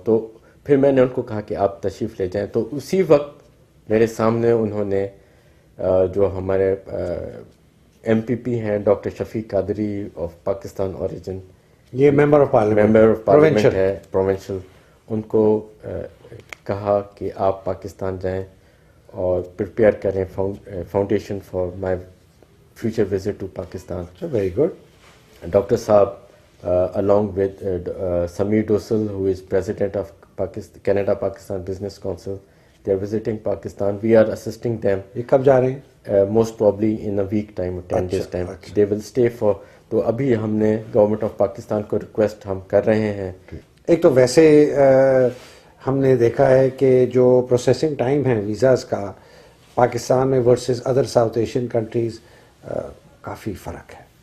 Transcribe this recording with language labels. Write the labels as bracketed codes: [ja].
[ur] تو پھر میں نے ان کو کہا کہ آپ تشریف لے جائیں. تو اسی وقت میرے سامنے انہوں نے جو ہمارے ایم پی ہیں doctor Shafiq Qadri of Pakistan origin, یہ ممبر آف پارلیمنٹ ہے پروونشل, ان کو کہا کہ آپ پاکستان جائیں اور پریپیئر کریں [en] Foundation for my future visit to Pakistan. Very good. Doctor صاحب along with Sameer Dosal who is president of Canada Pakistan Business Council, they are visiting Pakistan. We are assisting them. [ur] یہ کب جا رہے ہیں؟ [en] Most probably in a week time or 10 days time. They will stay for. [ur] تو ابھی ہم نے government of Pakistan کو ریکویسٹ ہم کر رہے ہیں. ایک تو ویسے ہم نے دیکھا ہے کہ جو پروسیسنگ ٹائم ہے ویزاز کا پاکستان میں versus other south Asian countries کافی فرق ہے.